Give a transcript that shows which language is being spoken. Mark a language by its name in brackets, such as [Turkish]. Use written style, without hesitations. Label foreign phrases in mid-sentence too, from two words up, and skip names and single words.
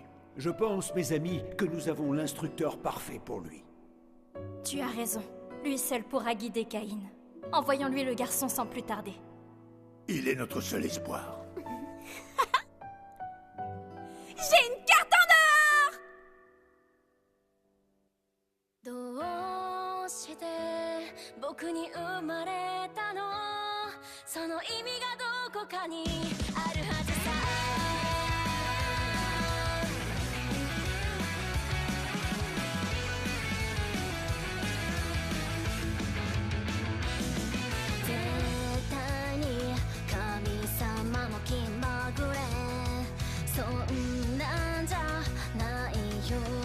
[French] Je pense, mes amis, que nous avons l'instructeur parfait pour lui. Tu as raison. Lui seul pourra guider Caïn. Envoyons-lui le garçon sans plus tarder. Il est notre seul espoir. J'ai une carte en or! [Japanese] どうして僕に生まれたのその意味がどこかにあるはずさ絶対に神様も気まぐれそんなんじゃないよ